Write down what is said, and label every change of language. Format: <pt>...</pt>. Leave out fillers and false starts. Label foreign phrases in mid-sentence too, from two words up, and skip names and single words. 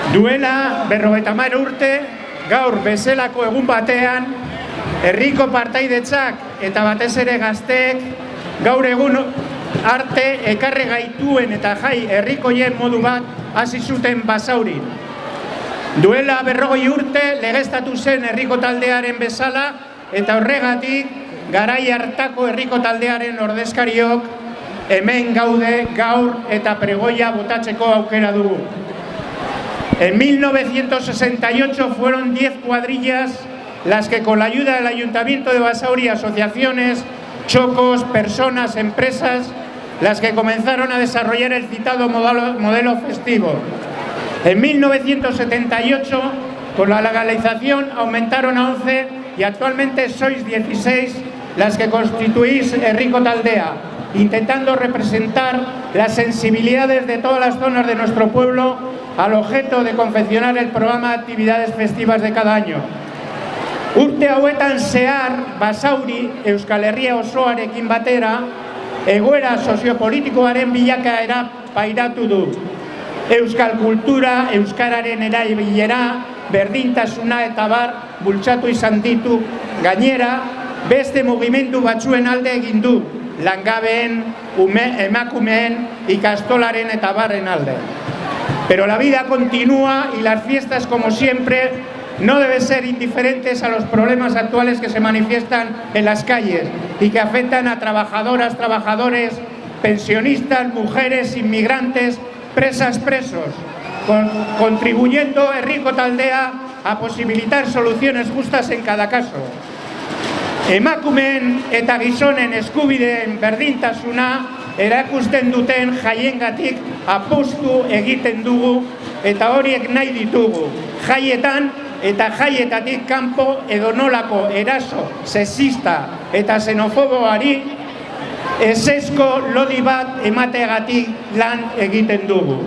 <eu>Duela 50 urte, gaur bezalako egun batean, herriko partaidetzak eta batez ere gazteek gaur egun arte ekarri gaituen eta jai herrikoien modu bat hasi zuten Basaurin. Duela 40 urte legeztatu zen herriko taldearen bezala eta horregatik garai hartako herriko taldearen ordezkariok hemen gaude gaur eta pregoia botatzeko aukera dugu.</eu> <es>En 1968 fueron 10 cuadrillas las que con la ayuda del Ayuntamiento de Basauri, asociaciones, chocos, personas, empresas, las que comenzaron a desarrollar el citado modelo festivo. En 1978, con la legalización, aumentaron a 11 y actualmente sois 16 las que constituís Herriko Taldea, intentando representar las sensibilidades de todas las zonas de nuestro pueblo al objeto de confeccionar el programa de actividades festivas de cada año.</es> <eu>Urte hauetan zehar, Basauri, Euskal Herria osoarekin batera, egoera soziopolitikoaren bilakaera pairatu du. Euskal kultura, euskararen erabilera, berdintasuna eta bar bultzatu izan ditu, gainera, beste mugimendu batzuen alde egin du, langabeen, emakumeen, ikastolaren eta barren alde.</eu> <es>Pero la vida continúa y las fiestas, como siempre, no deben ser indiferentes a los problemas actuales que se manifiestan en las calles y que afectan a trabajadoras, trabajadores, pensionistas, mujeres, inmigrantes, presas, presos, contribuyendo Herriko Taldea a posibilitar soluciones justas en cada caso.</es> <eu>Emakumeen eta gizonen eskubideen berdintasuna erakusten duten jaiengatik apustu egiten dugu eta horiek nahi ditugu. Jaietan eta jaietatik kanpo edonolako eraso sexista eta xenofoboari ezezko lodi bat emateagatik lan egiten dugu.</eu>